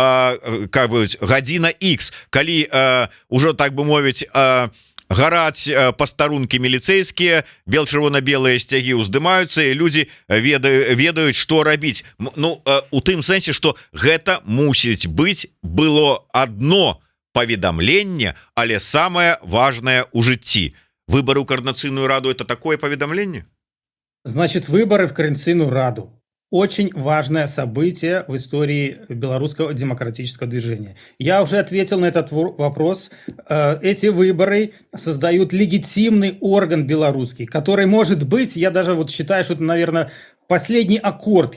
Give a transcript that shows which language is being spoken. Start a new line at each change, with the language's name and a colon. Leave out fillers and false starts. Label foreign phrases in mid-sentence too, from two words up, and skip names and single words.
Belarusian: гадзіна X, калі ўжо, так бы мовіць, гараць пастарункі міліцэйскія, бел-чырвона-белыя сцягі ўздымаюцца, і людзі ведаюць, што рабіць. Ну, у тым сэнсе, што гэта мусіць быць было адно паведамленне, але самае важнае ў жыцці. Выбары ў каардынацыйную раду — это такое паведамленне?
Russian: Значит, выборы в Координационную раду. Очень важное событие в истории белорусского демократического движения. Я уже ответил на этот вопрос. Эти выборы создают легитимный орган белорусский, который может быть, я даже вот считаю, что это, наверное, последний аккорд.